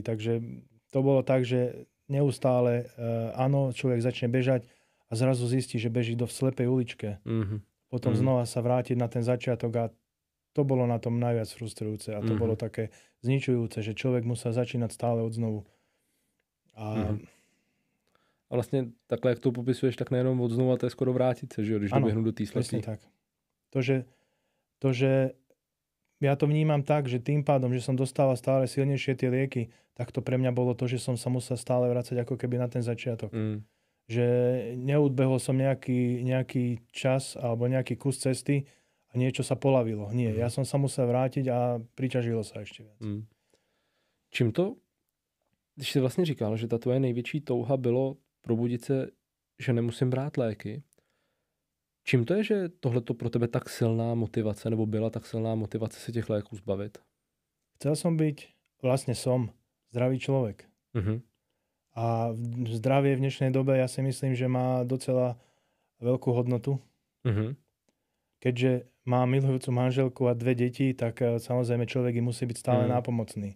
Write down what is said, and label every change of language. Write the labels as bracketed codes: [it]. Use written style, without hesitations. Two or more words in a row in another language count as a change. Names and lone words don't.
[sk] Takže to bolo tak, že neustále áno, človek začne bežať a zrazu zistí, že beží do slepej uličke. Potom znova sa vrátiť na ten začiatok a to bolo na tom najviac frustrujúce a to bolo také zničujúce, že človek musel začínať stále od znovu. [cs] A vlastne takhle, jak to popisuješ, tak nejenom odznova, to je skoro vrátit se, že jo, když doběhnu do té slepý. Tak. [sk] To, že ja to vnímam tak, že tým pádom, že som dostával stále silnejšie tie lieky, tak to pre mňa bolo to, že som sa musel stále vrácať ako keby na ten začiatok. Že neudbehol som nejaký čas alebo nejaký kus cesty a niečo sa polavilo. Nie, ja som sa musel vrátiť a priťažilo sa ešte viac. [cs] Čím to, když jsi vlastně říkal, že ta tvoje největší touha bylo probudit se, že nemusím brát léky, čím to je, že tohleto pro tebe tak silná motivace, nebo byla tak silná motivace se těch léků zbavit? [sk] Chcel som byť, vlastne som, zdravý človek. A zdravie v dnešnej dobe ja si myslím, že má docela veľkú hodnotu. Keďže má milujúcu manželku a 2 deti, tak samozrejme človek im musí byť stále nápomocný.